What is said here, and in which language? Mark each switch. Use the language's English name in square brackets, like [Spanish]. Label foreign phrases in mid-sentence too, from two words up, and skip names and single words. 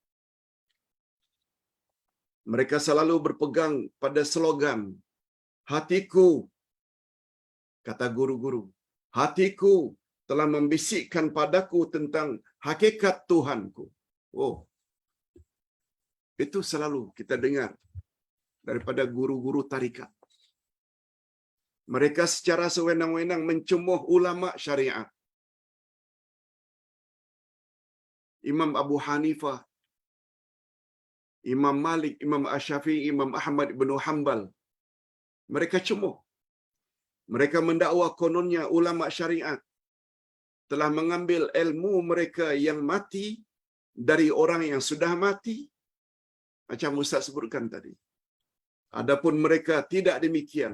[Malay] Mereka selalu berpegang pada slogan, hatiku, kata guru-guru, hatiku telah membisikkan padaku tentang hakikat Tuhanku. Oh, itu selalu kita dengar daripada guru-guru tarikat. Mereka secara sewenang-wenang mencemuh ulama syariat. Imam Abu Hanifah, Imam Malik, Imam Asy-Syafi'i, Imam Ahmad Ibnu Hanbal. Mereka cemuh. Mereka mendakwa kononnya ulama syariat telah mengambil ilmu mereka yang mati dari orang yang sudah mati. Macam Ustaz sebutkan tadi. Adapun mereka tidak demikian.